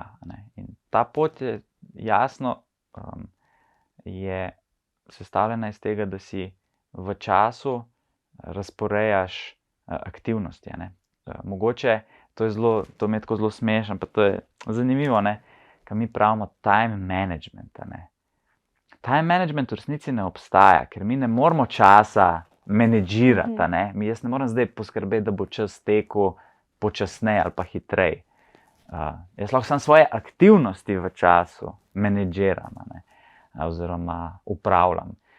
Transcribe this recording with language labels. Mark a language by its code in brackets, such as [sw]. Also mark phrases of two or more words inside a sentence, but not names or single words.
[sl] In ta pot je jasno je sestavljena iz tega, da si v času razporejaš aktivnosti. Mogoče to mi je tako zelo smešno, pa to je zanimivo, ker mi pravimo [en] time management. Time management [sl] v resnici ne obstaja, ker mi ne moramo časa menedžirati. Jaz ne morem zdaj poskrbeti, da bo čas tekel počasneje ali pa hitreje. Jaz lahko samo svoje aktivnosti v času menedžiram, oziroma upravljam.